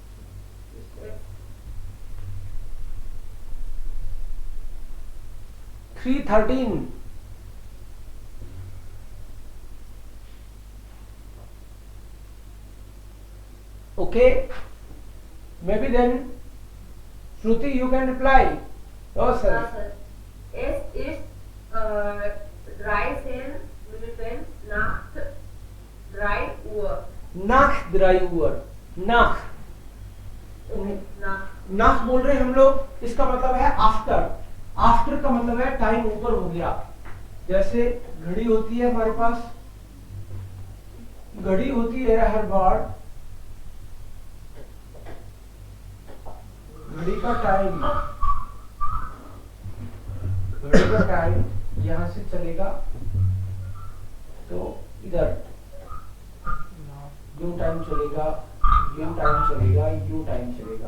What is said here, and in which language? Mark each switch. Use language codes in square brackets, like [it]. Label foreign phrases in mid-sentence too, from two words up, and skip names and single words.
[en] 3:13. Okay. Maybe then Shruti you can reply. Yourself. [de] Es ist 13 Minuten nach 3 Uhr. Nach 3 Uhr. Nach. Nach. [hi] नाक बोल रहे हैं हम लोग, इसका मतलब है आफ्टर. आफ्टर का मतलब है टाइम ऊपर हो गया. जैसे घड़ी होती है हमारे पास, घड़ी होती है हर बार, घड़ी का टाइम यहां से चलेगा तो इधर यू टाइम चलेगा, यू टाइम चलेगा, यू टाइम चलेगा.